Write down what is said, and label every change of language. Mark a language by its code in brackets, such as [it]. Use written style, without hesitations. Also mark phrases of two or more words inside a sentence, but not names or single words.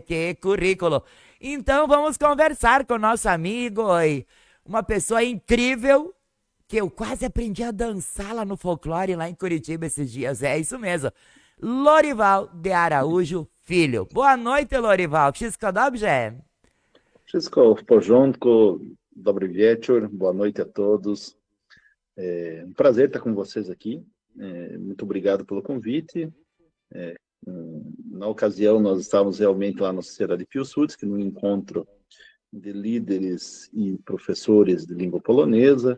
[pt] Que currículo. Então vamos conversar com nosso amigo, uma pessoa incrível, que eu quase aprendi a dançar lá no folclore, lá em Curitiba esses dias. É isso mesmo. Lorival de Araújo Filho. Boa noite, Lorival. [pl] Wszystko dobrze? Wszystko w porządku. Dobry wieczór. [pt] Boa noite a todos. É um prazer estar com vocês aqui. Muito obrigado pelo convite. Na ocasião, nós estávamos realmente lá na Sociedade Piłsudski, no encontro de líderes e professores de língua polonesa.